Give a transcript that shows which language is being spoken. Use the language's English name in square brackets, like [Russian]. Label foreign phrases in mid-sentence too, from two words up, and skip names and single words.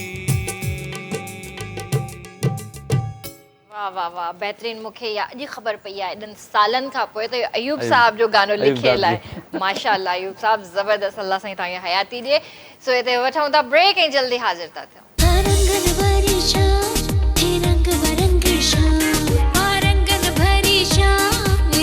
[Sindhi] वाह वाह वाह बेहतरीन। मूंखे इहा अॼु ख़बर पई आहे एॾनि सालनि खां पोइ त इहो अयूब अयूब- साहब जो गानो अयूब लिखियल साहब आहे। माशाअल्लाह अयूब साहब ज़बरदस्त। अल्लाह साईं तव्हांखे हयाती ॾिए। सो हिते वठूं था ब्रेक ऐं जल्दी हाज़िर था थियूं। रंगन भरी शाम हे रंग बरंगी शाम, रंगन भरी शाम